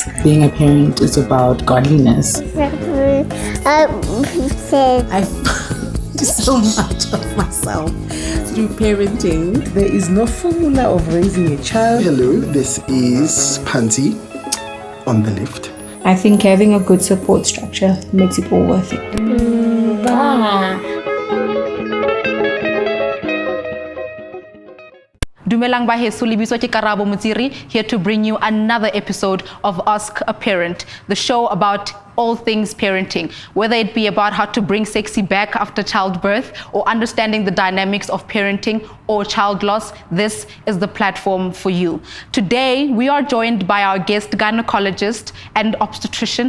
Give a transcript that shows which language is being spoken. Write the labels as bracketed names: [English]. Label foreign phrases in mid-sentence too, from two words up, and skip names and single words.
[English] Being a parent is about godliness. I've so much of myself through parenting. There is no formula of raising a child. Hello, this is Pansy on the left. I think having a good support structure makes it all worth it. [Southern Sotho] Dumelang baheso lebitso ke Karabo Mutsiri, [English] here to bring you another episode of Ask a Parent, the show about all things parenting, whether it be about how to bring sexy back after childbirth or understanding the dynamics of parenting or child loss. This is the platform for you. Today, we are joined by our guest gynecologist and obstetrician.